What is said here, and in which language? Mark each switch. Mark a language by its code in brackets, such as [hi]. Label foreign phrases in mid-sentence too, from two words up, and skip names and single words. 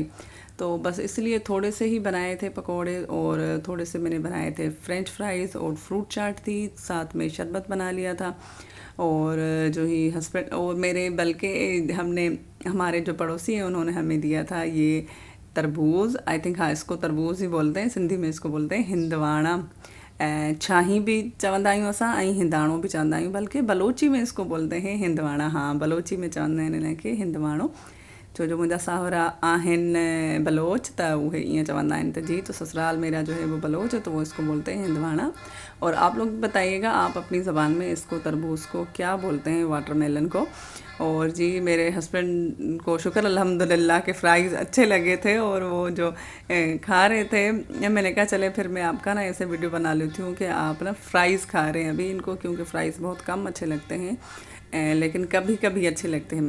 [ur] تو بس اس لیے تھوڑے سے ہی بنائے تھے پکوڑے، اور تھوڑے سے میں نے بنائے تھے [en] French fries, [ur] اور فروٹ چاٹ تھی، ساتھ میں شربت بنا لیا تھا. اور جو ہی ہسبینڈ اور میرے، بلکہ ہم نے، ہمارے جو پڑوسی ہیں انہوں نے ہمیں دیا تھا یہ تربوز. [en] I think [ur] ہاں اس کو تربوز ہی بولتے ہیں، سندھی میں اس کو بولتے ہیں ہندوانہ. [sd] छाही भी चवंदा आहियूं असां, ऐं हिंदाणो भी चवंदा आहियूं, [ur] بلکہ بلوچی میں اس کو بولتے ہیں ہندوانہ. [sd] हाँ बलोची में चवंदा आहिनि हिनखे हिंदवाणो, छो जो मुंहिंजा साहुरा आहिनि बलोच, त उहे ईअं चवंदा आहिनि। [ur] ت جی تو سسرال میرا جو ہے وہ بلوچ ہے، تو وہ اس کو بولتے ہیں ہندوانہ. اور آپ لوگ بتائیے گا آپ اپنی زبان میں اس کو تربوز کو کیا بولتے ہیں، واٹرمیلن کو. اور جی میرے ہسبینڈ کو شکر الحمدللہ کے فرائز اچھے لگے تھے، اور وہ جو کھا رہے تھے، میں نے کہا چلے پھر میں آپ کا نا ایسے ویڈیو بنا لیتی ہوں کہ آپ نا فرائز کھا رہے ہیں ابھی ان کو، کیونکہ فرائز بہت کم اچھے لگتے ہیں، لیکن کبھی کبھی اچھے لگتے ہیں.